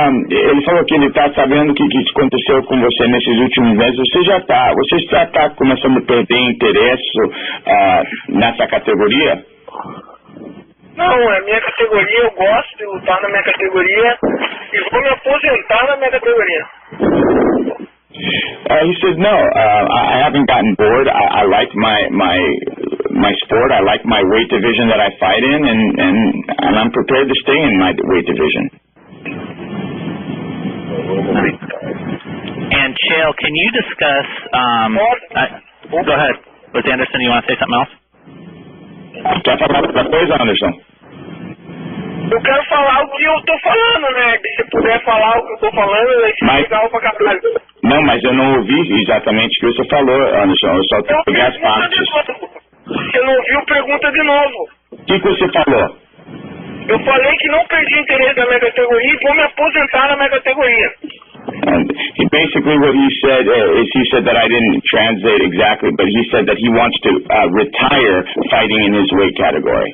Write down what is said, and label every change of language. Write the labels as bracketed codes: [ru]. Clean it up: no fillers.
[pt] Ele falou que ele está sabendo o que aconteceu com você nesses últimos meses. Você já está começando a perder interesse nessa categoria? Não, é minha categoria, eu gosto de lutar na minha categoria e vou me aposentar na minha categoria. [en] He said, no, I haven't gotten bored. I like my sport. I like my weight division that I fight in, and I'm prepared to stay in my weight division. And Chael, can you discuss? Go ahead, with Anderson. You want to say something else? [pt] Quer falar outra coisa, Anderson? Eu quero falar o que eu tô falando, né? Se puder falar o que eu tô falando, vai ser legal pra caralho. Não, mas eu não ouvi exatamente o que você falou, Anderson. Eu só peguei as partes. Você não ouviu? Pergunta de novo. O que você falou? Eu falei que não perdi interesse na minha categoria e vou me aposentar na minha categoria. [en] And basically what he said is he said that I didn't translate exactly, but he said that he wants to retire fighting in his weight category.